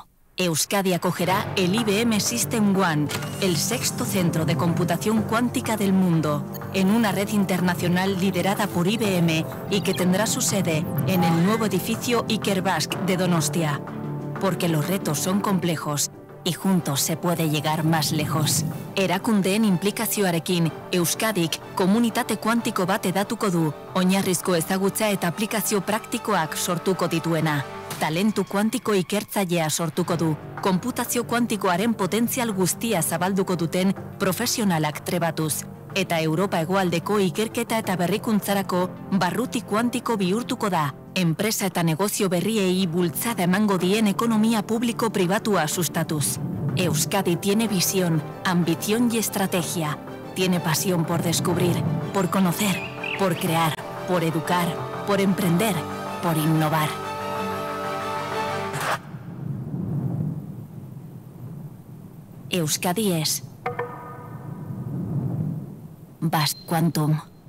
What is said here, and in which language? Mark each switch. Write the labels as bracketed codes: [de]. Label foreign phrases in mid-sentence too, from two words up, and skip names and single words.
[es] Euskadi acogerá el IBM System One, el 6º centro de computación cuántica del mundo, en una red internacional liderada por IBM y que tendrá su sede en el nuevo edificio Ikerbasque de Donostia. Porque los retos son complejos y juntos se puede llegar más lejos. [eu] Erakundeen inplikazioarekin, Euskadik komunitate kuantiko bat edatuko du, oinarrizko ezagutza eta aplikazio praktikoak sortuko dituena. Talentu kuantiko ikertzailea sortuko du, konputazio kuantikoaren potentzial guztia zabalduko duten profesionalak trebatuz. Eta Europa hegoaldeko ikerketa eta berrikuntzarako barruti kuantiko bihurtuko da, enpresa eta negozio berriei bultzada emango dien ekonomia publiko-pribatua sustatuz. [es] Euskadi tiene visión, ambición y estrategia. Tiene pasión por descubrir, por conocer, por crear, por educar, por emprender, por innovar. Euskadi es Basque Quantum.